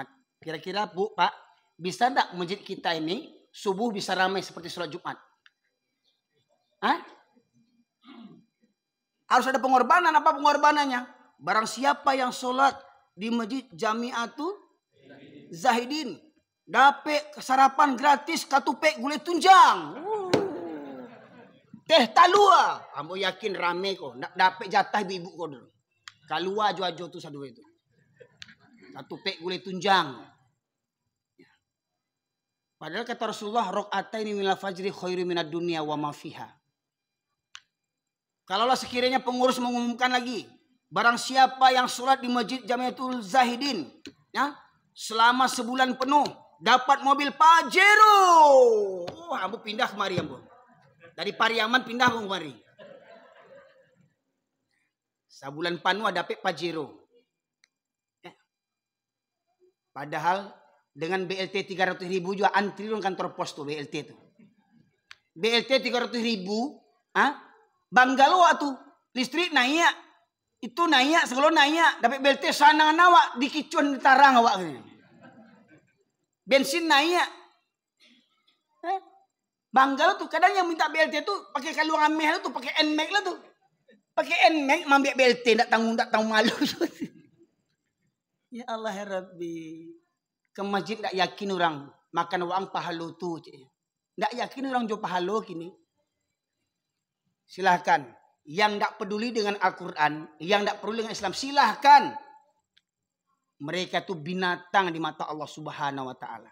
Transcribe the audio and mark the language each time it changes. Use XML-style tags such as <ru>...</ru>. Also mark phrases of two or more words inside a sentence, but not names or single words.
<id>Kira-kira Bu, Pak, bisa enggak masjid kita ini subuh bisa ramai seperti sholat Jumat? Hah? Harus ada pengorbanan. Apa pengorbanannya? Barang siapa yang sholat di masjid Jamiatul Zahidin dapat sarapan gratis</id> <min>katupek gulai tunjang. Teh talua. Ambo yakin rame kok. Nak dapat jatah ibu kau dulu. Kalua ajo-ajo tu sadu itu. Katupek gulai tunjang.</min> <id>Padahal kata Rasulullah,</id> <ar>ركعتين من الفجر خير من الدنيا وما فيها.</ar> <id>Kalaulah sekiranya pengurus mengumumkan lagi, barang siapa yang sholat di masjid Jamiatul Zahidin ya, selama sebulan penuh dapat mobil Pajero.</id> <min>Oh, ambo pindah kemari ambo. Dari Pariaman pindah kemari.</min> <id>Sebulan penuh dapat Pajero. Ya. Padahal dengan BLT 300.000 juga antri dong kantor pos tuh BLT itu. BLT 300.000, Banggalo tuh listrik naik. Itu naik, sebelum naik, dapat BLT sana awak dikicun di tarang awak. Bensin naik. Banggalo tuh kadang yang minta BLT tuh pakai</id> <min>kaluang ameh tuh,</min> <id>pakai NMAX lah tuh. Pakai NMAX mambil BLT tak tanggung malu.</id> <ar>يا الله يا ربي.</ar> <id>Ke masjid tak yakin orang makan uang pahalo tuh. Tak yakin orang jual pahalo kini. Silahkan. Yang tak peduli dengan Al-Quran, yang tak peduli dengan Islam, silahkan. Mereka itu binatang di mata Allah</id> <ar>سبحانه وتعالى.</ar>